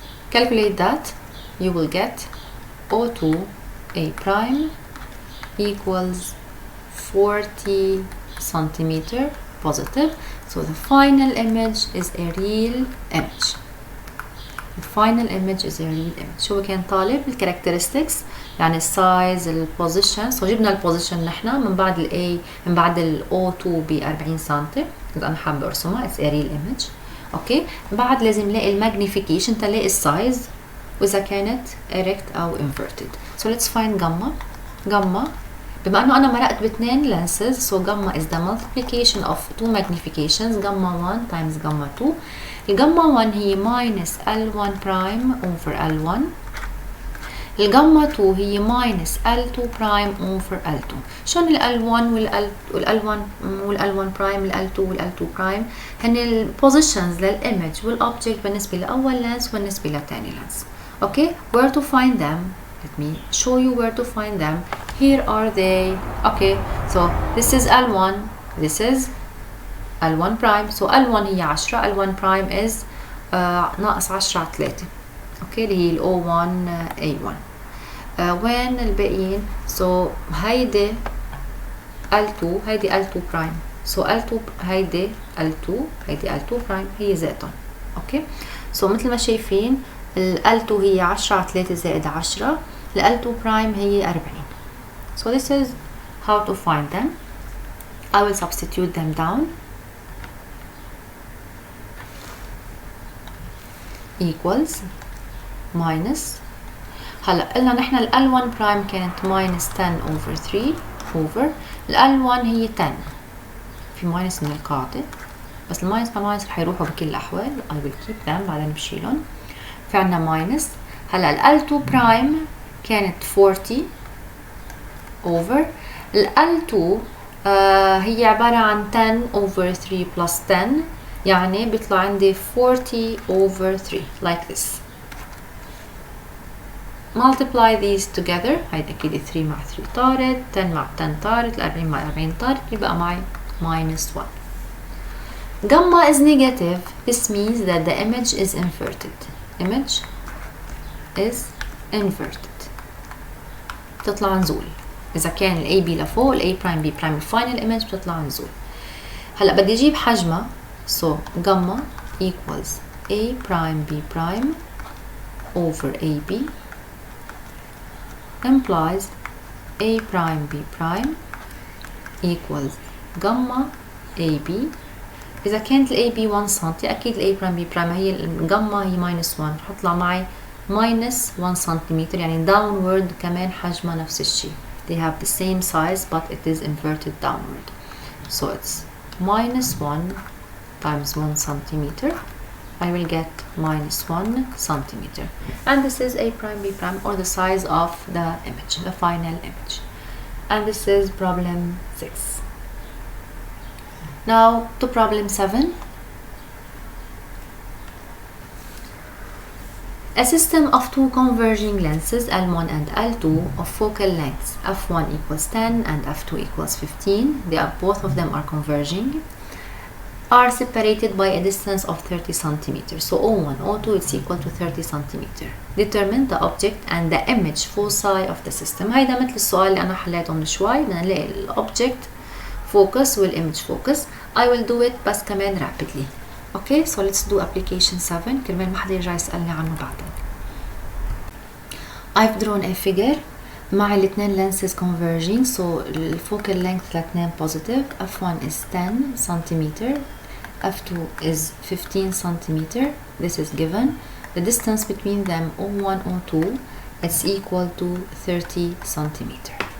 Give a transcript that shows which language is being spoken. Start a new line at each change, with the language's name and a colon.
English: Calculate that you will get O2 A prime equals 40 centimeter positive so the final image is a real image. The final image is a real image.
Arabic: شو كان طالب الكاركترستكس يعني السايز البوزيشن. سو جبنا البوزيشن نحن من بعد ال A من بعد ال O2 ب 40 سم إذا أنا حابة أرسمها.
English: It's a real image.
Arabic: أوكي. بعد لازم نلاقي الماجنيفيكيشن تلاقي السايز وإذا كانت erect أو inverted.
English: So let's find gamma. Gamma
Arabic: بما أنه أنا مرقت باثنين
English: lenses so gamma is the multiplication of two magnifications gamma 1 times gamma 2. الجاما 1 هي minus L1 prime over L1. الجاما 2 هي minus L2 prime over L2.
Arabic: شلون ال L1 وال L1 prime ال L2 وال L2 prime هن ال positions للإيمج والobject بالنسبة لأول lens والنسبة لتاني lens.
English: Okay, where to find them? Let me show you where to find them. Here are they. Okay, so this is L1, this is L1 prime. So L1 هي 10. L1 prime is
Arabic: ناقص 10 على 3. اوكي اللي هي ال O1 A1. وين الباقيين؟ So هيدي L2 هيدي L2 prime. So L2 هيدي L2 هيدي L2 prime هي ذاتهم. اوكي so مثل ما شايفين ال L2 هي 10 على 3 زائد 10.
English: ال L2 prime هي 40. So this is how to find them. I will substitute them down.
Arabic: equals minus هلا قلنا نحن ال L1 prime كانت minus 10 over 3 over ال L1 هي 10 في minus من القاعدة بس الماينس مع الماينس رح يروحوا بكل الأحوال.
English: I will keep them
Arabic: بعدين بشيلهم. في عنا minus. هلا ال L2 prime كانت 40 over ال L2 هي عبارة عن 10 over 3 plus 10 يعني بيطلع عندي 40 over 3 like this.
English: multiply these together.
Arabic: هيدا أكيد 3 مع 3 طارت 10 مع 10 طارت 40 مع 40 طارت يبقى معي minus 1.
English: Gamma is negative. This means that the image is inverted. Image is inverted.
Arabic: بتطلع نزول. إذا كان ال A B لفوق ال A prime B prime الفاينل image بتطلع نزول. هلا بدي أجيب حجمها.
English: So gamma equals A prime B prime over AB implies A prime B prime equals gamma AB.
Arabic: إذا كانت ال AB 1 سم أكيد ال A prime B prime هي الجاما هي minus 1 حطلع معي minus 1 سنتيمتر يعني downward كمان حجمها نفس الشيء.
English: They have the same size but it is inverted downward. So it's minus 1 times 1 centimeter. I will get minus 1 centimeter. And this is A prime B prime or the size of the image, the final image. And this is problem 6. Now to problem 7. A system of two converging lenses L1 and L2 of focal lengths f1 equals 10 and f2 equals 15, both of them are converging, are separated by a distance of 30 centimeters. So O1, O2 is equal to 30 centimeters. Determine the object and the image foci of the system.
Arabic: هيدا مثل السؤال اللي أنا حليته من شوي بدنا نلاقي ال object focus وال image focus.
English: I will do it
Arabic: بس كمان
English: rapidly. Okay, so let's do application 7
Arabic: كرمال ما حدا يرجع يسألني عنه بعدين.
English: I've drawn a figure مع الاثنين lenses converging. So the focal length لاثنين positive. f1 is 10 centimeter, f2 is 15 centimeter. This is given. The distance between them O1, O2 it's equal to 30 centimeter.